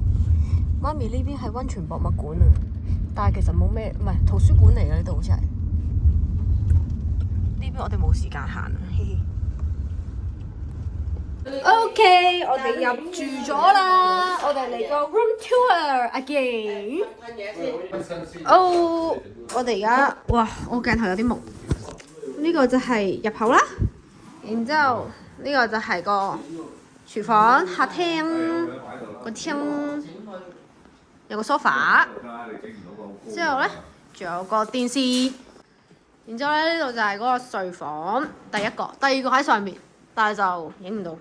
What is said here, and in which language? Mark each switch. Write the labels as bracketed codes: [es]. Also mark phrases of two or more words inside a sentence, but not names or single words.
[yue] 媽咪呢邊係溫泉博物館啊，但係其實冇咩，唔係圖書館嚟嘅呢度好似係。呢邊我哋冇時間行啊，嘻嘻。OK， 我哋入住咗啦，我哋嚟個 [en] room tour again。 [yue] 哦，我哋而家，哇，我鏡頭有啲蒙。呢個就係入口啦，然之後呢個就係個廚房、客廳，個廳有個 sofa， 之後咧仲有個電視，然之後咧呢度就係嗰個睡房，第一個，第二個喺上面，但係就影唔到。